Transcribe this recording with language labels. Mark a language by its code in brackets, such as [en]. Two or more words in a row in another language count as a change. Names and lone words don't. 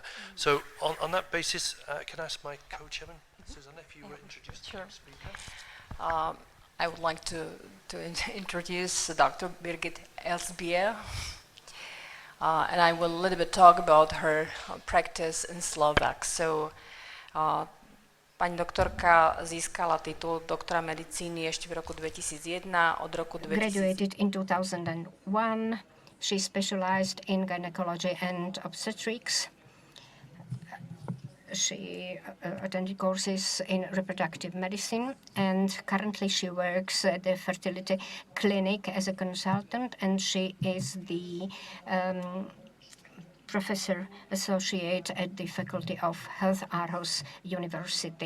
[en] So on that basis, can I ask my co-chairman, Susanna, if you would introduce the next speaker? I would like to introduce Dr. Birgit Alsbjerg. and I will a little bit talk about her practice in Slovak. So, [sk] pani doktorka získala titul doktora medicíny ešte v roku 2001, od roku 2000. [en] Graduated in 2001. She specialized in gynecology and obstetrics. She attended courses in reproductive medicine, and currently she works at the fertility clinic as a consultant, and she is the professor associate at the Faculty of Health Aarhus University.